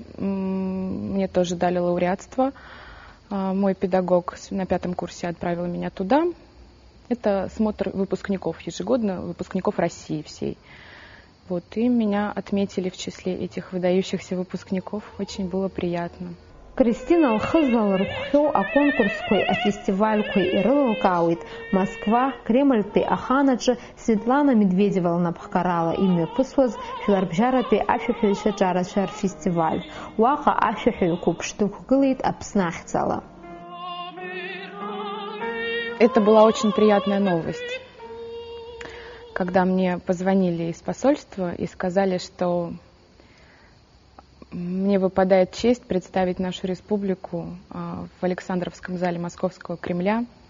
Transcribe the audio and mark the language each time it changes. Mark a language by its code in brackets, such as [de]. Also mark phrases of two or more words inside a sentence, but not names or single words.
[ru] Мне тоже дали лауреатство. Мой педагог на 5-м курсе отправил меня туда. Это смотр выпускников ежегодно, выпускников России всей. Вот, и меня отметили в числе этих выдающихся выпускников. Очень было приятно. [ab] Кристина лхыза лырхәхьоу аконкурсқәеи афестивальқәеи ирылылкаауеит. Москва, Кремльтәи аханаҿы Светлана Медведева лнапхгарала имҩаԥысуаз Жәларбжьаратәи ашәаҳәаҩцәа ҿарацәа рфестиваль. Уаҟа ашәаҳәаҩ қәыԥш дықәгылеит Аԥсны ахьӡала. [ru] Это была очень приятная новость, когда мне позвонили из посольства и сказали, что мне выпадает честь представить нашу республику в Александровском зале Московского Кремля.